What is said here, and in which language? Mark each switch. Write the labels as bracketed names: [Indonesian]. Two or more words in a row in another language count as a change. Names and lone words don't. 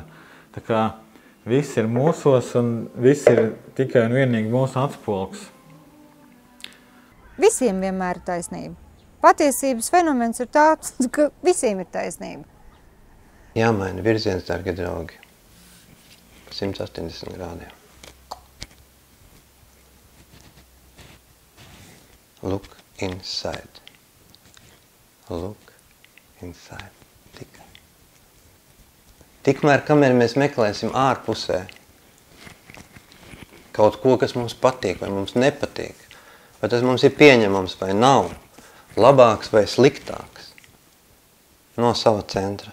[Latvian] Tā kā viss ir mūsos un viss ir tikai un vienīgi mūsu atspulgs. Visiem vienmēr ir taisnība. Patiesības fenomens ir tāds, ka visiem ir taisnība. Jāmaina virziens, dārgie draugi, 180 grādiem. [English] Look inside. Look inside. [Latvian] Tikai. Tikmēr, kamēr mēs meklēsim ārpusē kaut ko, kas mums patīk vai mums nepatīk, vai tas mums ir pieņemams vai nav, labāks vai sliktāks no sava centra.